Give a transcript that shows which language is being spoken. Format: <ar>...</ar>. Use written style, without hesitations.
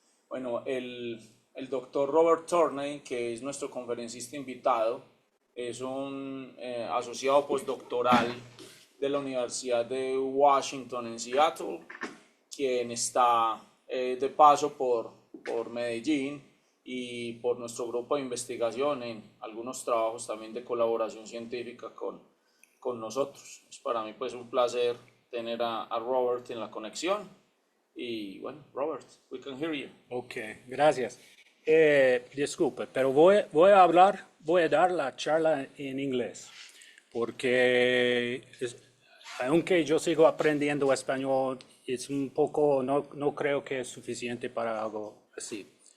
<es>Bueno, el doctor Robert Tournay, que es nuestro conferencista invitado, es un asociado postdoctoral de la Universidad de Washington en Seattle, quien está de paso por Medellín y por nuestro grupo de investigación en algunos trabajos también de colaboración científica con nosotros. Es para mí pues un placer tener a Robert en la conexión. Y bueno,</es> <en>Robert, we can hear you.</en> <es>Ok, gracias. Disculpe, pero voy a dar la charla en inglés, porque aunque yo sigo aprendiendo español, es un poco, no creo que es suficiente para algo así.</es>